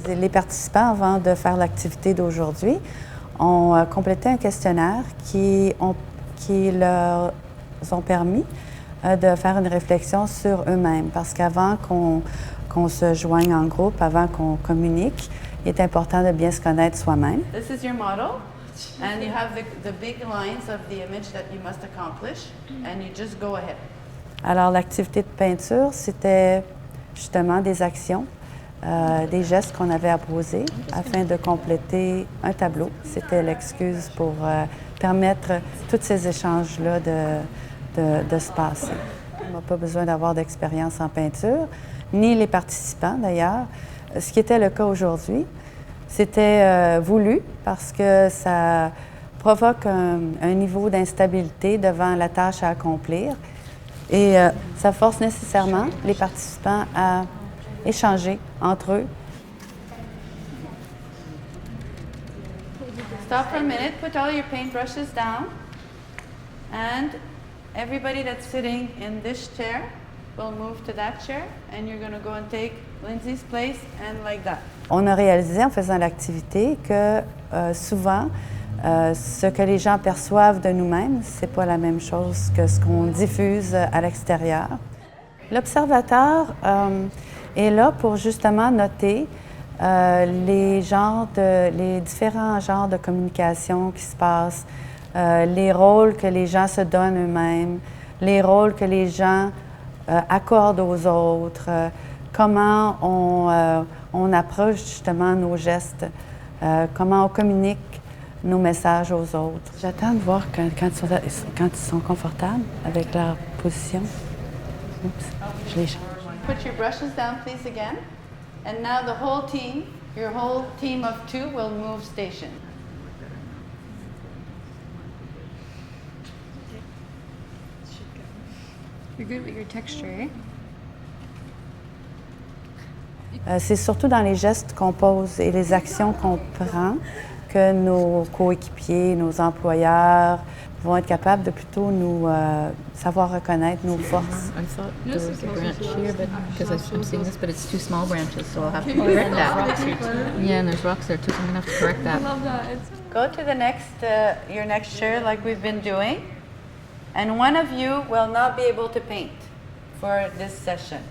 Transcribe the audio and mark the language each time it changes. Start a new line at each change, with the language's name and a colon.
French: Les participants, avant de faire l'activité d'aujourd'hui, ont complété un questionnaire qui leur ont permis de faire une réflexion sur eux-mêmes. Parce qu'avant qu'on se joigne en groupe, avant qu'on communique, il est important de bien se connaître soi-même.
English: This is your model, and you have the big lines of the image that you must accomplish, and you just go ahead.
French: Alors, l'activité de peinture, c'était justement des actions, des gestes qu'on avait à poser afin de compléter un tableau. C'était l'excuse pour permettre tous ces échanges-là de se passer. On n'a pas besoin d'avoir d'expérience en peinture, ni les participants d'ailleurs. Ce qui était le cas aujourd'hui, c'était voulu parce que ça provoque un niveau d'instabilité devant la tâche à accomplir et ça force nécessairement les participants à échanger entre eux.
English: Stop for a minute, put all your paintbrushes down, and everybody that's sitting in this chair will move to that chair, and you're going to go and take Lindsay's place, and like that.
French: On a réalisé en faisant l'activité que souvent, ce que les gens perçoivent de nous-mêmes, c'est pas la même chose que ce qu'on diffuse à l'extérieur. L'observateur est là pour justement noter les différents genres de communication qui se passent, les rôles que les gens se donnent eux-mêmes, les rôles que les gens accordent aux autres, comment on approche justement nos gestes, comment on communique nos messages aux autres. J'attends de voir quand ils sont confortables avec leur position. Oups, je les change.
English: Put your brushes down, please, again. And now the whole team, your whole team of two, will move station. You're good with your texture, eh?
French: C'est surtout dans les gestes qu'on pose et les actions qu'on prend que nos coéquipiers, nos employeurs vont être capables de plutôt nous savoir reconnaître nos forces.
English: I thought there was a branch here, but because I'm seeing this, but it's two small branches, so I'll have to correct that. Yeah, and there's rocks there too, so I'm gonna have to correct that. I love that. Go to the your next chair like we've been doing, and one of you will not be able to paint for this session.